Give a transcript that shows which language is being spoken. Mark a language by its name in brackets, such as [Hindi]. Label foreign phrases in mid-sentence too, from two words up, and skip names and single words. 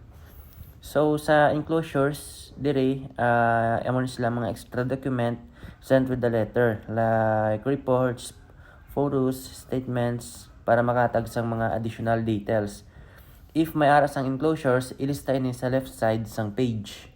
[Hiligaynon] So, sa enclosures, dire, amon sila mga [English] extra document sent with the letter, like reports, photos, statements, [Hiligaynon] para makatag sang mga [English] additional details. [Hiligaynon] If may aras ang enclosures, ilista ini sa [English] left side [Hiligaynon] sang page.